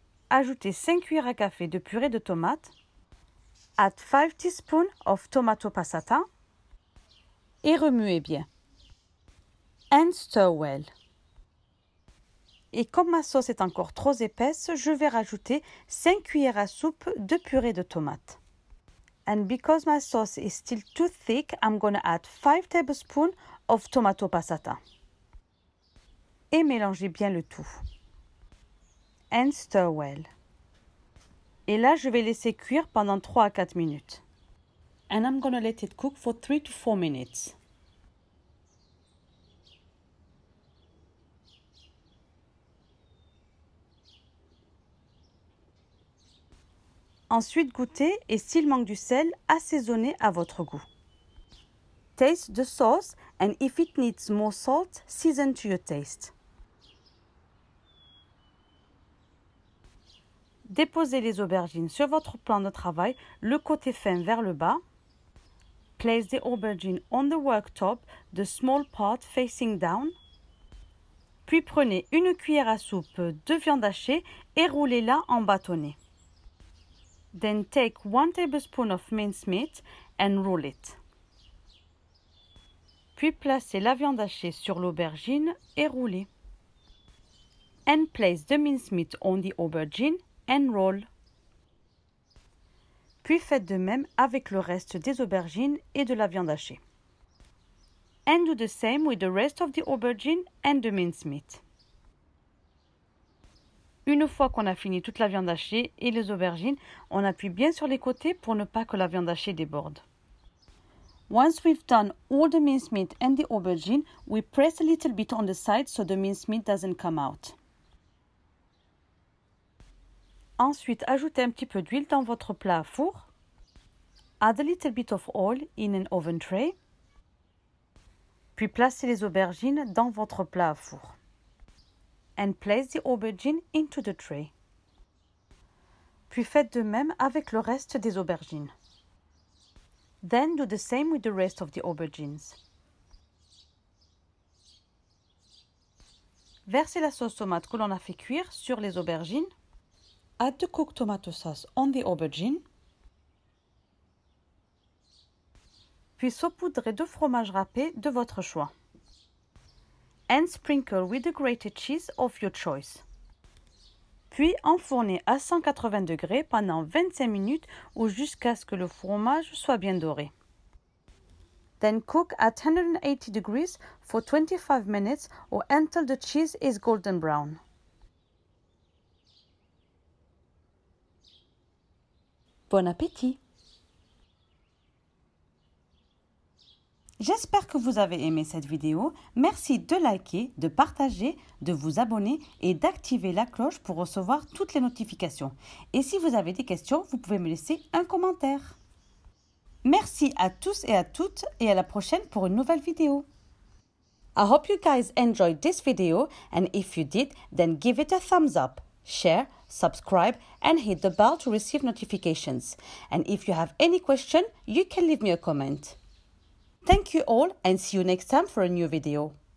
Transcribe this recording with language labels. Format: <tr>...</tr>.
<fr>Ajoutez 5 cuillères à café de purée de tomates.</fr> <en>Add 5 teaspoons of tomato passata.</en> <fr>Et remuez bien.</fr> <en>And stir well.</en> <fr>Et comme ma sauce est encore trop épaisse, je vais rajouter 5 cuillères à soupe de purée de tomates.</fr> <en>And because my sauce is still too thick, I'm going to add 5 tablespoons of tomato passata.</en> <fr>Et mélangez bien le tout.</fr> <en>And stir well.</en> <fr>Et là, je vais laisser cuire pendant 3 à 4 minutes.</fr> <en>And I'm going to let it cook for 3 to 4 minutes.</en> <fr>Ensuite, goûtez et s'il manque du sel, assaisonnez à votre goût.</fr> <en>Taste the sauce and if it needs more salt, season to your taste.</en> <fr>Déposez les aubergines sur votre plan de travail, le côté fin vers le bas.</fr> <en>Place the aubergine on the worktop, the small part facing down.</en> <fr>Puis prenez une cuillère à soupe de viande hachée et roulez-la en bâtonnet.</fr> <en>Then take 1 tablespoon of minced meat and roll it.</en> <fr>Puis placez la viande hachée sur l'aubergine et roulez.</fr> <en>And place the minced meat on the aubergine and roll.</en> <fr>Puis faites de même avec le reste des aubergines et de la viande hachée.</fr> <en>And do the same with the rest of the aubergine and the mincemeat.</en> <fr>Une fois qu'on a fini toute la viande hachée et les aubergines, on appuie bien sur les côtés pour ne pas que la viande hachée déborde.</fr> <en>Once we've done all the mincemeat and the aubergine, we press a little bit on the side so the mincemeat doesn't come out.</en> <fr>Ensuite, ajoutez un petit peu d'huile dans votre plat à four.</fr> <en>Add a little bit of oil in an oven tray.</en> <fr>Puis placez les aubergines dans votre plat à four.</fr> <en>And place the aubergine into the tray.</en> <fr>Puis faites de même avec le reste des aubergines.</fr> <en>Then do the same with the rest of the aubergines.</en> <fr>Versez la sauce tomate que l'on a fait cuire sur les aubergines.</fr> <en>Add the cooked tomato sauce on the aubergine.</en> <fr>Puis saupoudrez de fromage râpé de votre choix.</fr> <en>And sprinkle with the grated cheese of your choice.</en> <fr>Puis enfournez à 180 degrés pendant 25 minutes ou jusqu'à ce que le fromage soit bien doré.</fr> <en>Then cook at 180 degrees for 25 minutes or until the cheese is golden brown.</en> <fr>Bon appétit! J'espère que vous avez aimé cette vidéo. Merci de liker, de partager, de vous abonner et d'activer la cloche pour recevoir toutes les notifications. Et si vous avez des questions, vous pouvez me laisser un commentaire. Merci à tous et à toutes et à la prochaine pour une nouvelle vidéo.</fr> <en>I hope you guys enjoyed this video and if you did, then give it a thumbs up, share, subscribe and hit the bell to receive notifications. And if you have any question, you can leave me a comment. Thank you all and see you next time for a new video.</en>